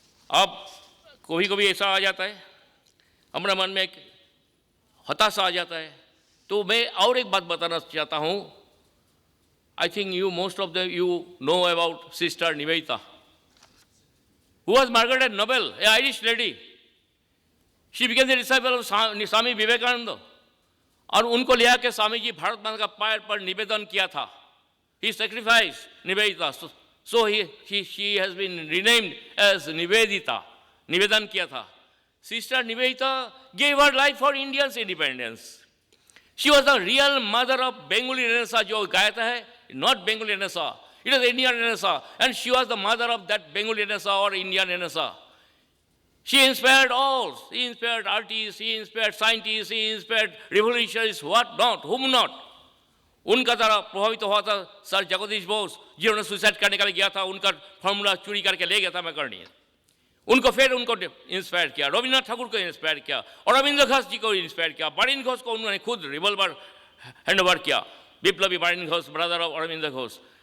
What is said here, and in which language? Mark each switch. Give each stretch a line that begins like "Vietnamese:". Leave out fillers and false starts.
Hindi: अब कभी कभी ऐसा आ जाता है, हमारे मन में एक हताशा आ जाता है, तो मैं और एक बात बताना चाहता हूँ।
English: I think most of you know about Sister Nivedita, who was Margaret Nobel, an Irish lady. She became the disciple of Swami Vivekananda.
Hindi: और उनको ले आके स्वामी जी भारत माता का पैर पर निवेदन किया था.
English: He sacrificed Nivedita. So she has been renamed as Nivedita.
Hindi: निवेदन किया था.
English: Sister Nivedita gave her life for Indians' independence. She was the real mother of Bengali Renaissance,
Hindi: जो गाया है,
English: not Bengali Renaissance. It was Indian Renaissance, and she was the mother of that Bengali Renaissance or Indian Renaissance. She inspired all. She inspired artists, she inspired scientists, she inspired revolutionists, what not, whom not.
Hindi: उनका द्वारा प्रभावित हुआ था sir Jagdish Bose, जिन्होंने suicide करने के लिए गया था, उनका फॉर्मूला चोरी करके ले गया था मैकर्नी। उनको फिर उनको इंस्पायर किया, रविन्द्रनाथ ठाकुर को इंस्पायर किया, और अरविंद घोष जी को इंस्पायर किया। बारिन घोष को उन्होंने खुद रिवॉल्वर हैंडओवर किया, विप्लवी बारिन घोष,
English: Brother of Aurobindo Ghosh.